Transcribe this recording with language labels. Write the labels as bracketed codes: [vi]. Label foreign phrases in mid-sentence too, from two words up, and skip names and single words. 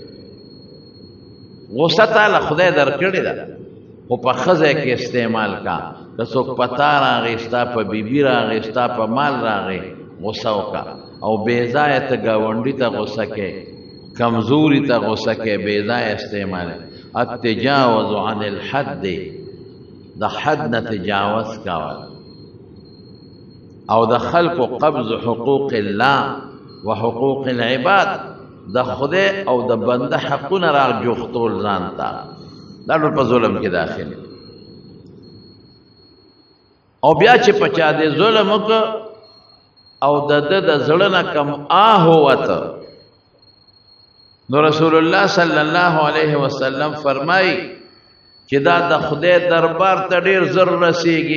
[ps] غصه تعالی خدای درکړې ده خو په ښځه کې استعمال کا که څوک پتا راغی ستا په بیبي راغی ستا په مال راغی غصه وکړه او بې ځایه ته ګاونډي ته غصه کې کمزوري ته غصه کې بې ځایه استعمال [ar] التجاوز عن الحد [ps] د حد نه تجاوز کول او د خلق قبض [ar] حقوق الله وحقوق العباد [ps] د خدای او د بنده حقونه را جوختول ځان ته دا ټول په ظلم کې داخل او بیا چې پچا دې ظلم وکړه او د زړه نه کم وته نو رسول الله [ar] صلی الله علیه وسلم [ps] فرمایي چې دا د خدای دربار ته ډیر زر رسیږي.